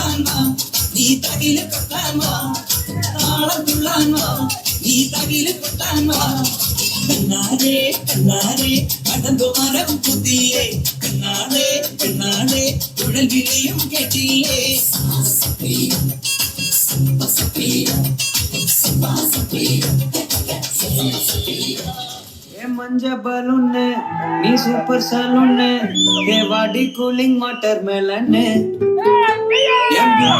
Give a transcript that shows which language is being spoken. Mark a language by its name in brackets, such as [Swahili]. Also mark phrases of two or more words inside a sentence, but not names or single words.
[Malayalam] വാ നീ തകില് കൊട്ടാൻ വാ താളം തുള്ളാൻ വാ നീ തകില് കൊട്ടാൻ വാ കണ്ണാടേ കണ്ണാടേ കടമ്പു മരം പുതിയേ കണ്ണാടേ കണ്ണാടേ കുഴൽ വിളിയും കേട്ടില്ലേ [Tamil] ஏ மஞ்ச பலூன்னு நீ [English] super saloon [Tamil] ஏ வாடி [English] cooling water melon [Tamil] என் பியூட்டி